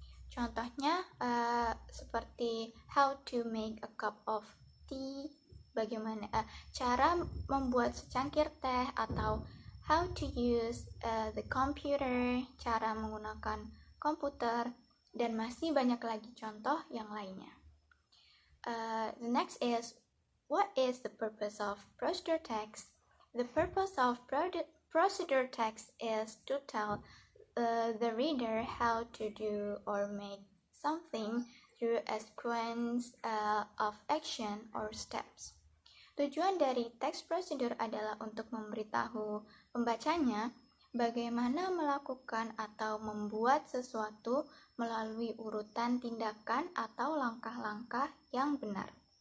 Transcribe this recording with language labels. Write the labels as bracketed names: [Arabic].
[Indonesian] Contohnya seperti [English] how to make a cup of tea, [Indonesian] bagaimana cara membuat secangkir teh, atau [English] how to use the computer, [Indonesian] cara menggunakan komputer, dan masih banyak lagi contoh yang lainnya. [English] The next is, what is the purpose of procedure text? The purpose of procedure text is to tell the reader how to do or make something through a sequence of action or steps. [Indonesian] Tujuan dari teks prosedur adalah untuk memberitahu pembacanya bagaimana melakukan atau membuat sesuatu melalui urutan tindakan atau langkah-langkah yang benar.